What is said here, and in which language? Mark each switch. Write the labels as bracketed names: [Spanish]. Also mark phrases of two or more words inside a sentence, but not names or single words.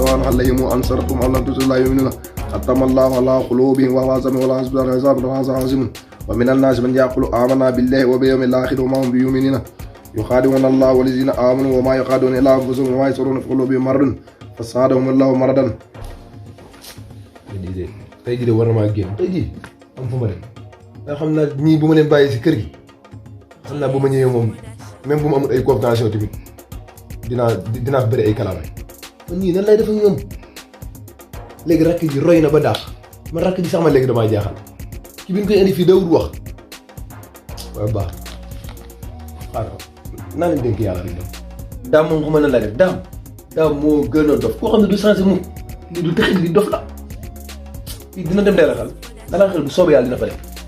[Arabic] عليهم وأنصرتهم أم لم تنصروا لا يؤمنون ختم الله على قلوبهم وهو سميع العظيم ومن الناس من يقول آمنا بالله وباليوم الآخر وما هم بمؤمنين يخادعون الله والذين آمنوا وما يخادعون إلا أنفسهم وما يشعرون في قلوبهم مرض فزادهم الله مرضا. [Wolof] tey jii de war na maa génn tey jii am fu ma dem nga xam naa ñii bu ma leen bàyyi si kër gi xam naa bu ma ñëwee moom même bu ma amul ay coopération tamit dinaa bëri ay kalaamay man ñii nan lay def ak ñoom léegi rakk ji roy na ba daax man rakk ji sax ma léegi damaa jaaxal ki bi ñu koy indi fii dawul wax waaye baax xaaral naa leen dénk yàlla rek daam moom xam na la def daam moo gën a dof koo xam ne du changé mu li du texit li dof la fii dina dem dalal xel bu soobee yàlla dina fa dem.